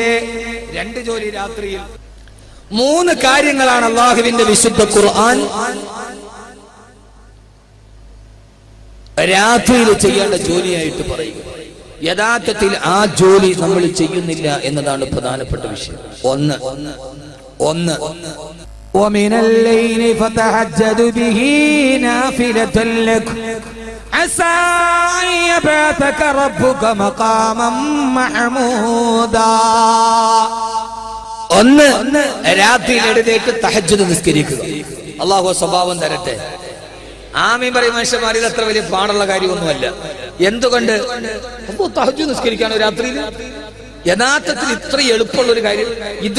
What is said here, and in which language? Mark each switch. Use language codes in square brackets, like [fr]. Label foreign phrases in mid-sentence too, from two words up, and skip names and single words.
[ml] 2 ജോലി രാത്രിയിൽ. 3 കാര്യങ്ങളാണ് അല്ലാഹുവിന്റെ വിശുദ്ധ ഖുർആൻ രാത്രിയിൽ ചെയ്യേണ്ട ജോലിയായിട്ട് പറയുക. യഥാർത്ഥത്തിൽ ആ ജോലി നമ്മൾ ചെയ്യുന്നില്ല എന്നതാണ് പ്രധാനപ്പെട്ട വിഷയം. ഒന്ന് [ar] ومن الليل فتهجد به نافلة لك عسى أن يبعثك ربك مقاما محمودا. [ml] രാത്രിയിൽ എഴുന്നേറ്റ് തഹജ്ജുദ് നിസ്കരിക്കുക. അല്ലാഹു സ്വഭാവം തരട്ടെ. ആമീൻ പറയും മനുഷ്യന്മാർ. ഇത് അത്ര വലിയ പാടുള്ള കാര്യമൊന്നുമല്ല. എന്തുകൊണ്ട്? തഹജ്ജുദ് നിസ്കരിക്കാനോ രാത്രിയിൽ? യഥാർത്ഥത്തിൽ ഇത്ര എളുപ്പമുള്ള ഒരു കാര്യം ഇത്.